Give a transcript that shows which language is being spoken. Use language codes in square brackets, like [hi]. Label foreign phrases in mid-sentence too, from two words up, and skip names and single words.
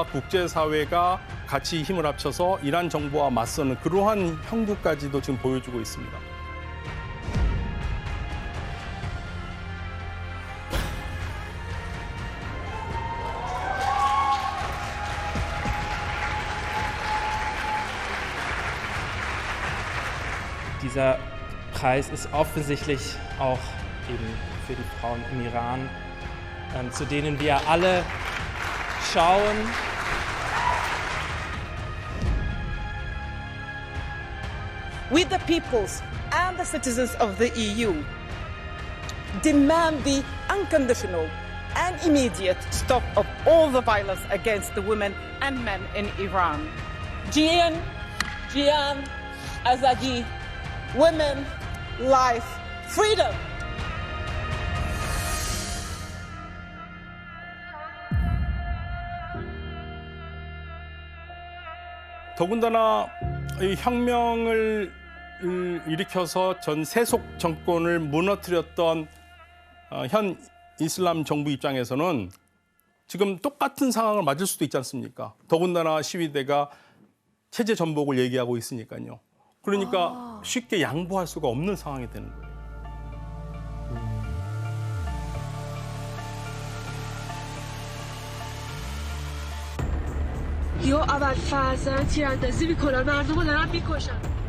[ko] 국제사회가 같이 힘을 합쳐서 이란 정부와 맞서는 그러한 형국까지도 지금 보여주고 있습니다. [de] Dieser Preis ist offensichtlich auch eben für die Frauen im Iran, zu denen wir alle schauen. [en] We, the peoples and the citizens of the EU, demand the unconditional and immediate stop of all the violence against the women and men in Iran. [ku] Jian, Azadi, [en] women, life, freedom. [ko] 더군다나 이 혁명을 일으켜서 전 세속 정권을 무너뜨렸던 현 이슬람 정부 입장에서는 지금 똑같은 상황을 맞을 수도 있지 않습니까? 더군다나 시위대가 체제 전복을 얘기하고 있으니까요. 그러니까 쉽게 양보할 수가 없는 상황이 되는 거예요. [fa] یا اول فرزن تیراندازی میکنن مردم رو دارن میکشن